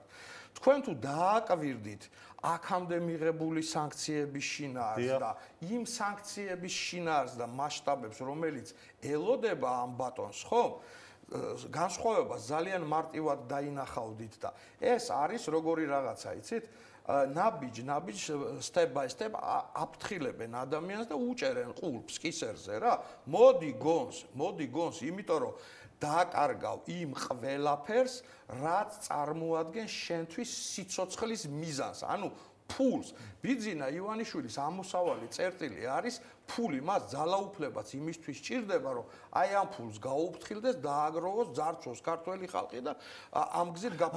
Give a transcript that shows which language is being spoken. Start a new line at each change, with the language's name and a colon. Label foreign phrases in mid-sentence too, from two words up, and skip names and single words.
Georgian: თქვენ თუ დააკვირდით აქამდე მიღებული სანქციების შინაარს და იმ სანქციების შინაარს და მასშტაბებს, რომელიც ელოდება ამ ბატონს, ხო? განსხვავება ძალიან მარტივად დაინახავდით და ეს არის როგორი რაღაცა, იცით? ნაბიჯ
English: step by step
Georgian: აფრთხილებენ ადამიანს და უჭერენ ყულps კისერზე რა. მოდი გონს, იმიტომ რომ დააკარგავ იმ ყველაფერს, რაც წარმოადგენს შენთვის სიცოცხლის მიზანს, ანუ ფულს. ბიძინა ივანიშვილის ამოსავალი წერტილი არის ფული, მას ძალაუფლებაც იმისთვის სჭირდება, რომ აი ამ ფულს გაუფრთხილდეს, დააგროვოს, ძარცვოს ქართველი ხალხი და ამ გზით გაფრთხილდეს.